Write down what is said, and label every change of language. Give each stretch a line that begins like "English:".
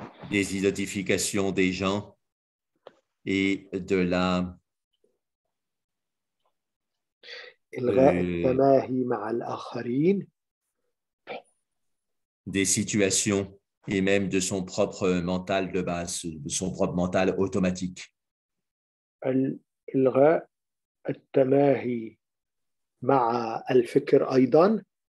French: Désidentification des gens et de la
Arabic: إلغاء التماهي مع الآخرين.
French: Des situations et même de son propre mental de base, de son propre mental automatique.
Arabic: إلغاء التماهي مع الفكر أيضا.